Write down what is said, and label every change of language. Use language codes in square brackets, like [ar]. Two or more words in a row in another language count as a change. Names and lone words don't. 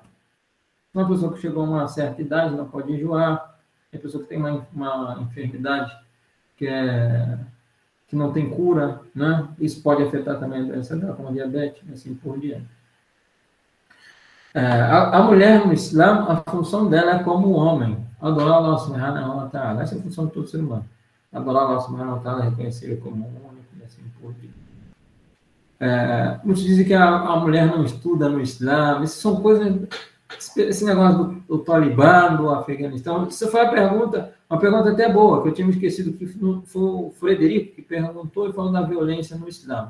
[pt] Uma pessoa que chegou a uma certa idade não pode jejuar, a pessoa que tem uma enfermidade que não tem cura, né? Isso pode afetar também a doença dela, como a diabetes, assim por diante. A mulher no Islã, a função dela é como o homem, adorar [ar] الله سبحانه وتعالى. [pt] Essa é a função de todo ser humano. [ar] Adorar الله سبحانه وتعالى, [pt] reconhecer ele como um único, e assim por diante. Muitos dizem que a mulher não estuda no Islã. Isso são coisas... Esse negócio do Talibã, do Afeganistão. Isso foi uma pergunta até boa, que eu tinha me esquecido, que foi o Frederico que perguntou e falou da violência no Islã.